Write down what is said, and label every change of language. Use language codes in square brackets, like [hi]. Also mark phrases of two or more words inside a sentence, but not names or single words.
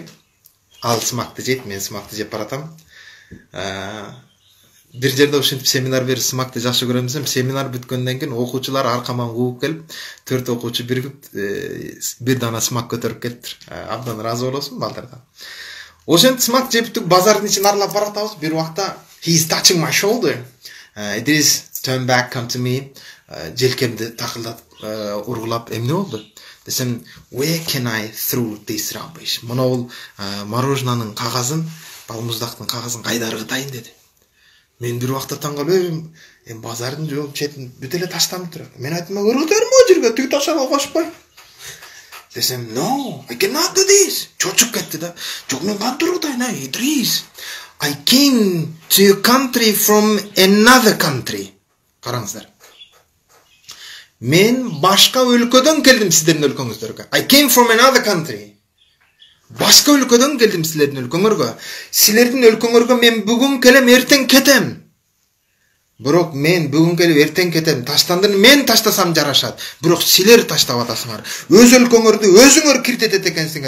[ky] Ал смакты жейт, мен смакты жеп баратам. Бир жерде ошентип семинар берип смакты жакшы көрөм десем, семинар бүткөндөн кийин окуучулар аркаман кууп келип, 4 окуучу биригип бир дана смак көтөрүп келиптир. Абдан ыраазы болосун балдардан. Ошентип смак жептик, базардын ичин аралап баратабыз. Бир убакта [en] he's touching my shoulder. It is turn back, come to me. [ky] Желкемди такылдап ургулап, эмне болду? Десем, [en] where can I throw this rubbish? [ky] Мына бул мороженанын кагазын, балмуздактын кагазын кайда ыргытайын деди. Мен бир убакта таң калып, эми базардын жол четин бүт эле таштанып турат. Мен айттым, ыргытармы о жерге, тиги ташага кошпой. Десем, [en] no, I cannot do this. [ky] Чочуп кетти да. Жок, мен кантип ыргытайын, Идрис. [en] I came to your country from another country. [ky] Караңыздар. Мен башка өлкөдөн келдим сиздердин өлкөңүздөргө. [en] I came from another country. [ky] Башка өлкөдөн келдим силердин өлкөңөргө. Силердин өлкөңөргө мен бүгүн келем, эртең кетем. Бирок мен бүгүн келип эртең кетем, таштандыны мен таштасам жарашат. Бирок силер таштап атасыңар. Өз өлкөңөрдү өзүңөр киртетет экенсиңер.